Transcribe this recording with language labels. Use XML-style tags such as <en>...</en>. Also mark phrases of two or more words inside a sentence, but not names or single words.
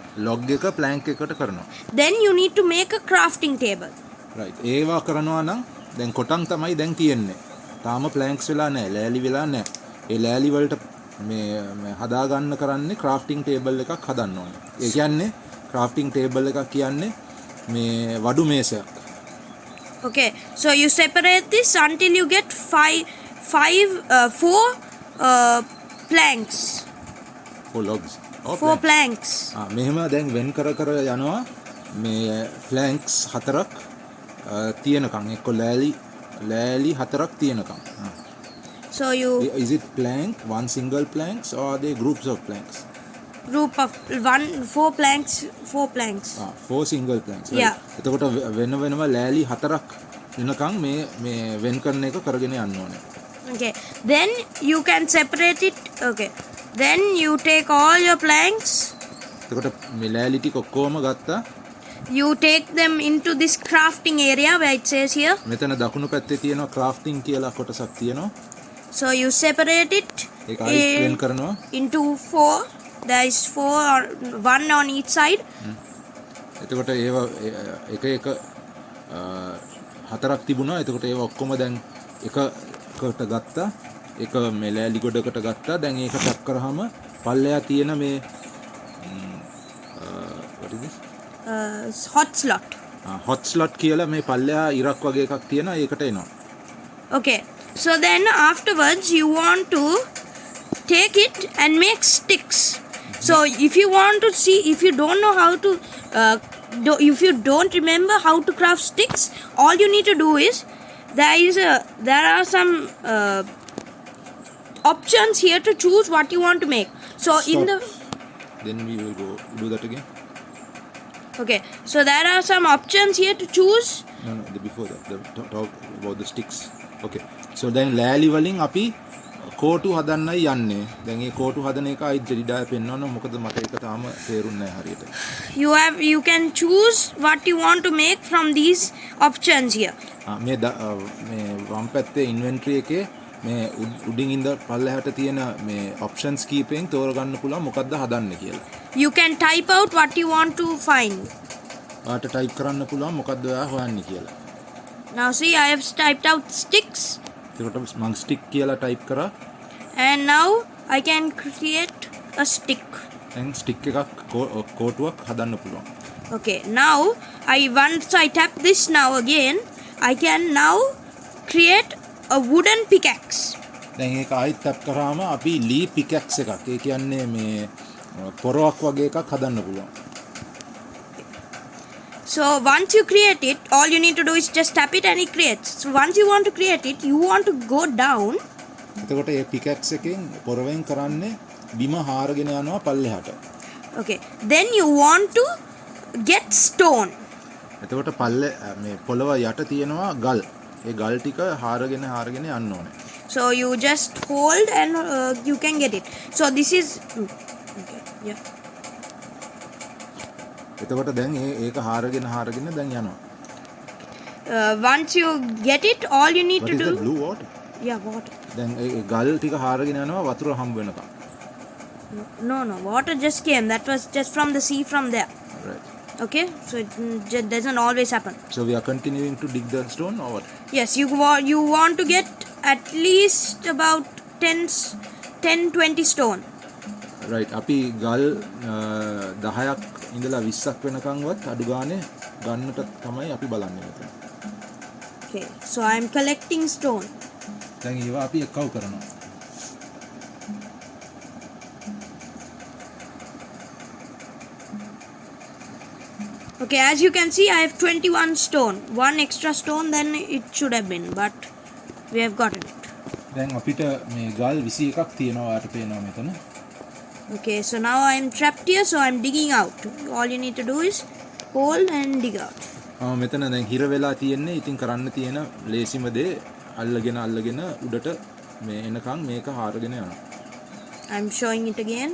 <si>log එක plank එකට කරනවා.</si> <en>Then you need to make a crafting table. right.</en> <si>ඒවා කරනවා නම් දැන් කොටන් තමයි දැන් තියෙන්නේ. තාම planks වෙලා නැහැ. ලෑලි වෙලා නැහැ. ඒ ලෑලි වලට මේ හදා ගන්න කරන්නේ</si> <en>crafting table</en> <si>එකක් හදන්න ඕනේ. ඒ කියන්නේ</si> <en>crafting table</en> <si>එකක් කියන්නේ මේ වඩු මේසයක්.</si> <en>Okay. So you separate this until you get four planks. for logs. Four planks.</en> <si>මෙහෙම දැන් වෙන් කර යනවා මේ planks හතරක් තියෙනකම් එක්ක ලෑලි හතරක් තියෙනකම්.</si> <en>So you Is it plank, one single planks or are they groups of planks? group of four planks. Four single planks. Yeah.</en> <si>එතකොට වෙනම ලෑලි හතරක් වෙනකම් මේ වෙන් කරන එක කරගෙන යන්න ඕනේ.</si> <en>Okay. Then you can separate it. Okay. Then you take all your planks.</en> <si>එතකොට මේ ලෑලි ටික ඔක්කොම ගත්තා.</si> <en>You take them into this crafting area where it says here.</en> <si>මෙතන දකුණු පැත්තේ තියෙනවා crafting කියලා කොටසක් තියෙනවා.</si> <en>So you separate it</en> <si>ඒක ආයෙත් වෙන් කරනවා.</si> <en>into 4. There is 4 or 1 on each side.</en> <si>එතකොට ඒවා එක හතරක් තිබුණා. එතකොට ඒවා ඔක්කොම දැන් එකකට ගත්තා. එක මේ ලෑලි ගොඩකට ගත්තා. දැන් ඒක ටැප් කරාම පල්ලෙහා තියෙන මේ</si> <en>what is this? Hot slot. hot slot</en> <si>කියලා මේ පල්ලෙහා ඉරක් වගේ එකක් තියෙනවා. ඒකට එනවා.</si> <en>Okay. So then afterwards you want to take it and make sticks. So if you want to see, if you don't know how to, if you don't remember how to craft sticks, all you need to do is there are some options here to choose what you want to make. So in the Then we will go do that again. okay, so there are some options here to choose. No, before that, talk about the sticks. Okay. So then</en> <si>ලෑලි වලින් අපි කෝටු හදන්නයි යන්නේ. දැන් මේ කෝටු හදන එක අයි ජෙඩිඩා පෙන්වනවා. මොකද මට ඒක තාම තේරුන්නේ නැහැ හරියට.</si> <en>You can choose what you want to make from these options here.</en> <si>මේ වම් පැත්තේ ඉන්වෙන්ටරි එකේ මේ උඩින් ඉඳ පල්ලෙහාට තියෙන මේ ඔප්ෂන්ස් කීපෙන් තෝරගන්න පුළුවන් මොකද්ද හදන්න කියලා.</si> <en>You can type out what you want to find.</en> <si>ඔයාට ටයිප් කරන්න පුළුවන් මොකද්ද ඔයා හොයන්නේ කියලා.</si> <en>Now see, I have typed out sticks.</en> <si>ඒකට මම ස්ටික් කියලා ටයිප් කරා.</si> <en>And now I can create a stick.</en> <si>දැන් ස්ටික් එකක් කෝටුවක් හදන්න පුළුවන්.</si> <en>Okay, now once I tap this now again, I can now create a wooden pickaxe.</en> <si>දැන් ඒක ආයෙත් ටැප් කරාම අපි ලී පිකැක්ස් එකක්. ඒ කියන්නේ මේ පොරවක් වගේ එකක් හදන්න පුළුවන්.</si> <en>So once you create it, all you need to do is just tap it and it creates. So once you want to create it, you want to go down.</en> <si>එතකොට මේ පිකැක්ස් එකෙන් පොරවෙන් කරන්නේ බිම හාරගෙන යනවා පල්ලෙහාට.</si> <en>Okay, then you want to get stone.</en> <si>එතකොට පල්ලේ මේ පොළව යට තියෙනවා ගල්. ඒ ගල් ටික හාරගෙන යන්න ඕනේ.</si> <en>So you just hold and you can get it. So this is okay. Yeah.</en> <si>එතකොට දැන් ඒක හාරගෙන දැන් යනවා.</si> <en>Once you get it, all you need What to is do. the blue water? Yeah, water.</en> <si>දැන් ඒ ගල් ටික හාරගෙන යනවා වතුර හම්බ වෙනකම්.</si> <en>No, water just came. That was just from the sea from there. Right. Okay, so it doesn't always happen. So we are continuing to dig the stone or what? Yes, you want to get at least about 10-20 stone. Right.</en> <si>අපි ගල් 10ක් ඉඳලා 20ක් වෙනකන්වත් අඩු ගානේ ගන්නට තමයි අපි බලන්නේ මෙතන.</si> <en>Okay, so I'm collecting stone.</en> <si>දැන් ඒවා අපි එක්කව කරනවා.</si> <en>Okay, as you can see, I have 21 stone. One extra stone than it should have been, but we have gotten it.</en> <si>දැන් අපිට මේ ගල් 21ක් තියෙනවා වාට පේනවා මෙතන.</si> <en>Okay, so now I'm trapped here, so I'm digging out. All you need to do is hold and dig out.</en> <si>මෙතන දැන් හිර වෙලා තියෙන්නේ. ඉතින් කරන්න තියෙන ලේසිම දේ අල්ලගෙන උඩට මේ එනකන් මේක හාරගෙන යනවා.</si> <en>I'm showing it again.</en>